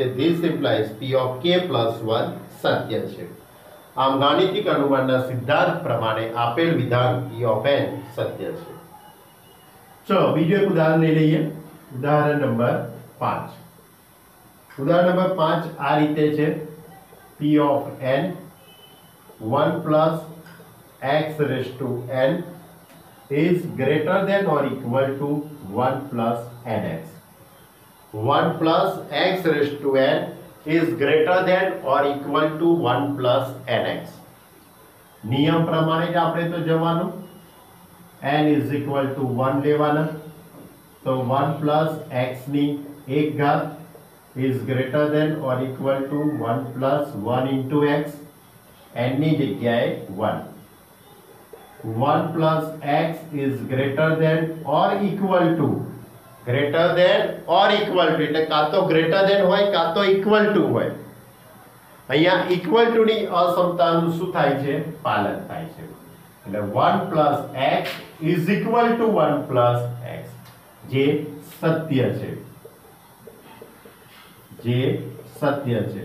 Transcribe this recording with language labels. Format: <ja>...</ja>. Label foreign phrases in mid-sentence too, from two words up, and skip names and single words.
<en>This implies p of k plus 1</en> <gu>સત્ય છે. આમ ગાણિતિક અનુમાનના સિદ્ધાંત પ્રમાણે આપેલ વિધાન</gu> <en>p of n</en> <gu>સત્ય છે. ચલો બીજું એક ઉદાહરણ લઈ લઈએ. ઉદાહરણ નંબર 5. ઉદાહરણ નંબર 5 આ રીતે છે</gu> <en>p of n 1 plus x raised to n is greater than or equal to 1 plus nx. 1 plus x raised to n is greater than or equal to 1 plus nx.</en> <gu>નિયમ પ્રમાણે જ આપણે તો જવાનું</gu> <en>n is equal to 1</en> <gu>લેવાના તો</gu> <en>1 plus x</en> <gu>ની 1 ઘાત</gu> <en>is greater than or equal to 1 plus 1 into x</en> <gu>n ની જગ્યાએ 1</gu> <en>1 plus x is greater than or equal to greater than or equal to</en> <gu>એટલે કાં તો ગ્રેટર ધેન હોય કાં તો</gu> <en>equal to</en> <gu>હોય. અહીંયા</gu> <en>equal to</en> <gu>ની અસમતાનું શું થાય છે? પાલન થાય છે. એટલે</gu> <en>1 plus x is equal to 1 plus x,</en> <gu>જે સત્ય છે, જે સત્ય છે.</gu>